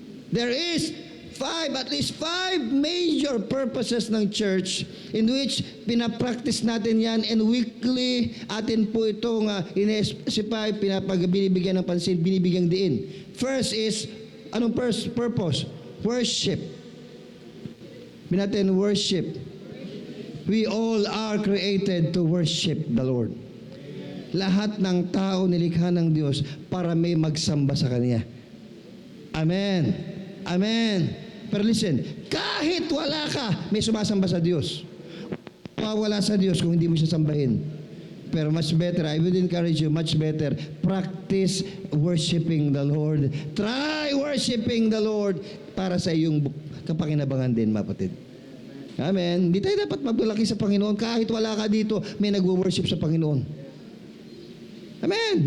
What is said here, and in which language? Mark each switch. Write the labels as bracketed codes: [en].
[en] There is at least 5 major purposes [tl] ng church in which pinapractice natin yan and weekly atin po itong in-specify, binibigyan ng pansin, binibigyan diin. [en] First is, anong first purpose? Worship. [tl] Binatin, worship. [en] We all are created to worship the Lord. [tl] Lahat ng tao nilikha ng Diyos para may magsamba sa Kanya. Amen. Amen. Pero listen, kahit wala ka, may sumasamba sa Diyos. Mawala sa Diyos kung hindi mo siya sambahin. [en] Pero much better, I would encourage you, much better, practice worshiping the Lord. Try worshiping the Lord [tl] para sa iyong kapakinabangan din, mapatid. Amen. Hindi tayo dapat maglalaki sa Panginoon. Kahit wala ka dito, may nagwo-worship sa Panginoon. Amen.